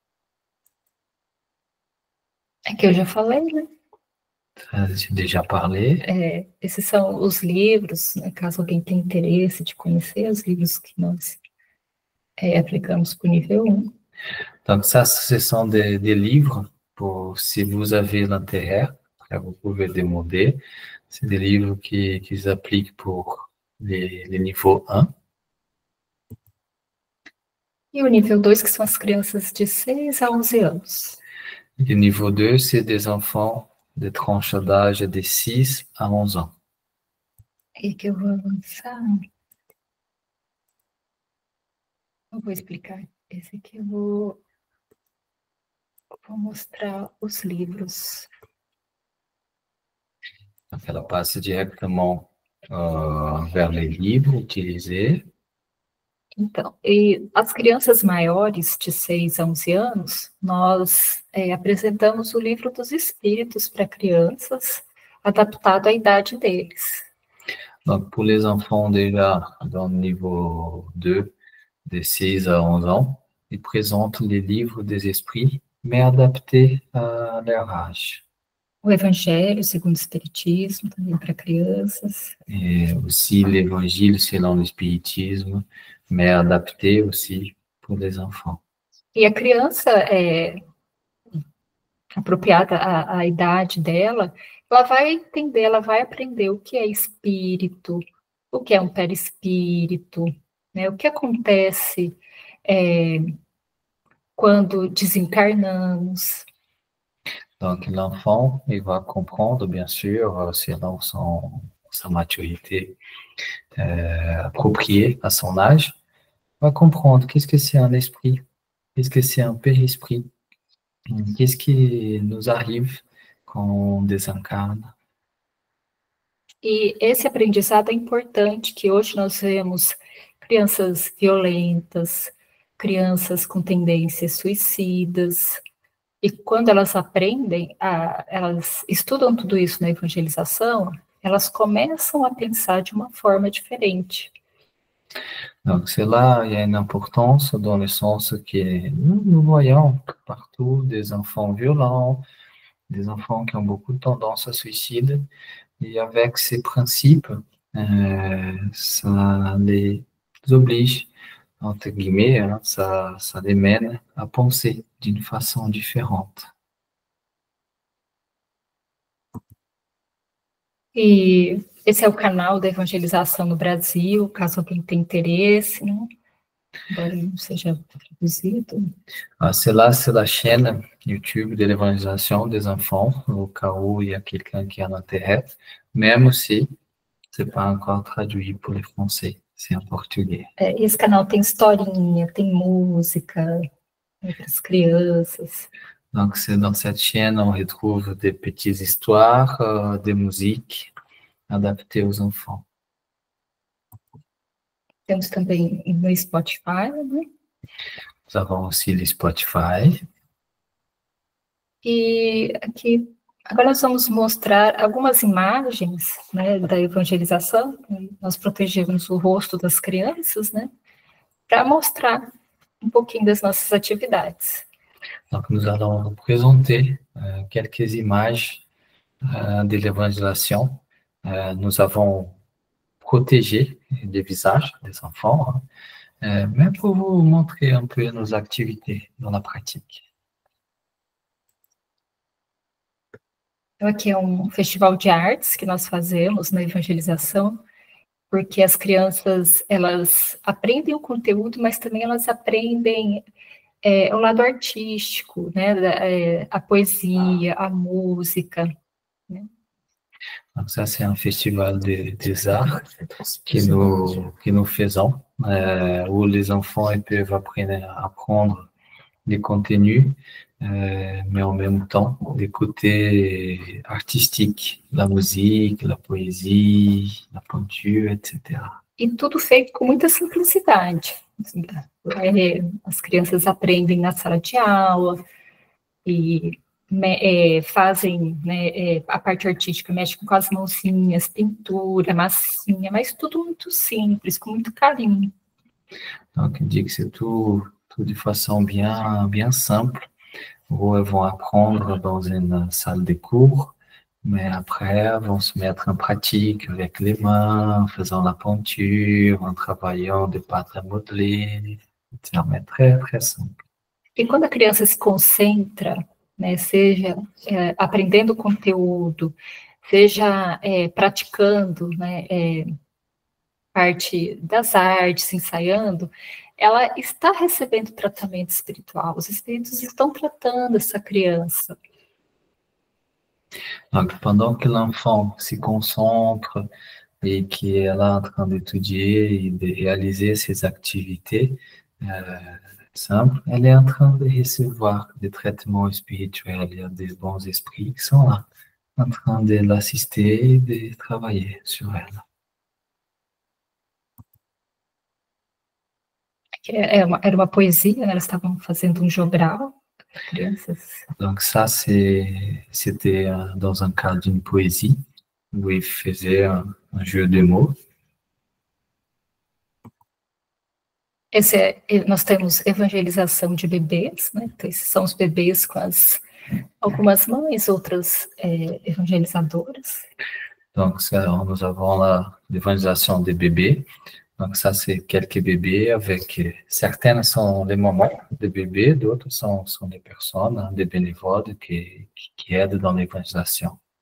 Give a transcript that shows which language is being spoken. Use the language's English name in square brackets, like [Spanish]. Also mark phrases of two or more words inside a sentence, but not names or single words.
[Portuguese] É que eu já falei, né? [French] J'ai déjà parlé. [Portuguese] Esses são os livros, né, caso alguém tenha interesse de conhecer os livros que nós aplicamos para o nível 1. [French] Donc ça, ce sont des livres, pour, si vous avez l'intérêt, vous pouvez demander. C'est des livres qu'ils appliquent pour les niveaux 1. [Portuguese] E o nível 2, que são as crianças de 6 a 11 anos. [French] Le niveau 2, c'est des enfants de tranche d'âge de 6 à 11 ans. [Portuguese] E que eu vou avançar. Eu vou explicar. Esse aqui eu vou mostrar os livros. [French] Donc, elle passe directement vers les livres utilisés. [Portuguese] Então, e as crianças maiores, de 6 a 11 anos, nós apresentamos o livro dos Espíritos para crianças, adaptado à idade deles. [French] Donc, pour les enfants déjà dans le niveau 2, de 6 à 11 ans, ils présentent les livres des esprits, mais adaptés à leur âge. [Portuguese] O Evangelho segundo o Espiritismo, também para crianças. [French] Et aussi l'Évangile selon le spiritisme, mais adapté aussi pour les enfants. [Portuguese] E a criança, apropriada à idade dela, ela vai entender, ela vai aprender o que é espírito, o que é um perispírito, né? O que acontece quando desencarnamos. [French] Donc l'enfant, il va comprendre, bien sûr, selon sa maturité appropriée à son âge, va comprendre qu'est-ce que c'est un esprit, qu'est-ce que c'est un périsprit, qu'est-ce qui nous arrive quand on desencarne. [Portuguese] E esse aprendizado é importante, que hoje nós vemos crianças violentas, crianças com tendências suicidas, e quando elas aprendem, elas estudam tudo isso na evangelização, elas começam a pensar de uma forma diferente. [French] Donc c'est là, il y a une importance dans le sens que nous voyons partout des enfants violents, des enfants qui ont beaucoup de tendance à suicide, et avec ces principes, ça les oblige, entre guillemets, hein, ça les mène à penser d'une façon différente. [Portuguese] E esse é o canal da evangelização no Brasil, caso alguém tenha interesse, né? Embora não seja traduzido. [French] C'est là, c'est la chaîne YouTube de l'évangélisation des enfants, au cas où il y a quelqu'un qui a l'intérêt, même si ce n'est pas encore traduit pour les Français, c'est en portugais. [Portuguese] Esse canal tem historinha, tem música, né, para as crianças. [French] Donc, c'est dans cette chaîne, on retrouve des petites histoires, des musiques adaptées aux enfants. [Portuguese] Temos também no Spotify, né? [French] Nous avons aussi le Spotify. [Portuguese] E aqui, agora nós vamos mostrar algumas imagens, né, da evangelização. Nós protegemos o rosto das crianças, né, para mostrar um pouquinho das nossas atividades. [French] Donc, nous allons vous présenter quelques images de l'évangélisation. Nous avons protégé les visages des enfants, mais pour vous montrer un peu nos activités dans la pratique. [Portuguese] Então, aqui é um festival de artes que nós fazemos na evangelização, porque as crianças, elas aprendem o conteúdo, mas também elas aprendem o lado artístico, né, a poesia, a música, né? [French] Donc ça, c'est un festival des arts que nous faisons, où les enfants ils peuvent apprendre des contenus, mais en même temps, des côtés artistiques, la musique, la poésie, la peinture, etc. [Portuguese] E tudo feito com muita simplicidade. As crianças aprendem na sala de aula e fazem, né, a parte artística, mexem com as mãozinhas, pintura, massinha, mas tudo muito simples, com muito carinho. [French] Donc, il dit que c'est tout de façon bien simple, où elles vont apprendre dans une salle de cours, mais après, elles vont se mettre en pratique avec les mains, en faisant la peinture, en travaillant des pâtes à modeler, etc. Mais très, très simple. [Portuguese] E quando a criança se concentra, né, seja aprendendo conteúdo, seja praticando, né, parte das artes, ensaiando, ela está recebendo tratamento espiritual. Os espíritos estão tratando essa criança. [French] Donc, pendant que l'enfant se concentre et qu'elle est en train d'étudier et de réaliser ses activités simples, elle est en train de recevoir des traitements spirituels. Il y a des bons esprits qui sont là, en train de l'assister et de travailler sur elle. [Portuguese] Era uma poesia, né? Elas estavam fazendo um jogral, crianças. [French] Donc ça, c'était dans un cadre d'une poésie, où ils faisaient un jeu de mots. [Portuguese] Nós temos evangelização de bebês, né? Então, esses são os bebês com algumas mães, outras evangelizadoras. [French] Donc ça, nous avons l'évangélisation des bébés. Donc ça, c'est quelques bébés avec... Certaines sont les mamans des bébés, d'autres sont des personnes, des bénévoles qui aident dans l'évangélisation.